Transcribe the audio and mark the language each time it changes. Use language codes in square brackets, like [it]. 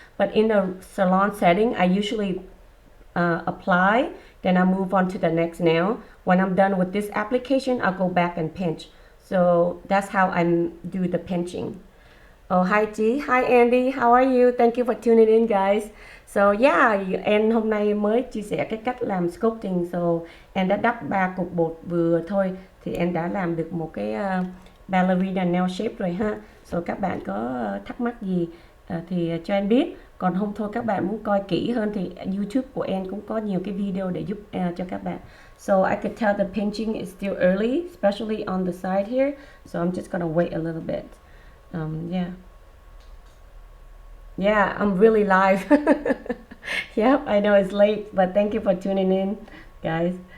[en] But in the salon setting, I usually apply, then I move on to the next nail. When I'm done with this application, I'll go back and pinch. So that's how I do the pinching. Oh, hi G, hi Andy, how are you? Thank you for tuning in, guys. [vi] So yeah, em hôm nay mới chia sẻ cái cách làm sculpting. So em đã đắp 3 cục bột vừa thôi thì em đã làm được một cái ballerina nail shape rồi ha. So các bạn có thắc mắc gì thì cho em biết. Còn không thôi các bạn muốn coi kỹ hơn thì YouTube của em cũng có nhiều cái video để giúp cho các bạn. [en] So I could tell the pinching is still early, especially on the side here. So I'm just gonna wait a little bit. Yeah, I'm really live. Yep, I know it's late, but thank you for tuning in, guys.